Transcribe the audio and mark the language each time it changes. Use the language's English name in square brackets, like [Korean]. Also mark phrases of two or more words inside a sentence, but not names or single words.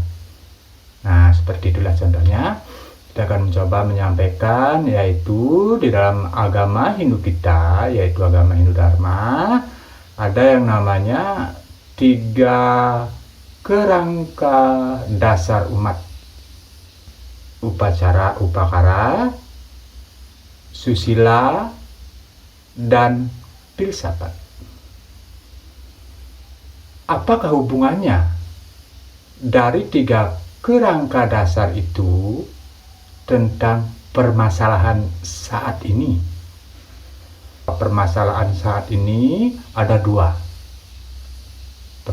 [Indonesian] Nah, seperti itulah contohnya. Kita akan mencoba menyampaikan yaitu di dalam agama Hindu kita, yaitu agama Hindu Dharma, ada yang namanya 3 kerangka dasar umat. Upacara, upakara, susila, dan filsafat. Apakah hubungannya dari 3 kerangka dasar itu tentang permasalahan saat ini? Permasalahan saat ini ada 2.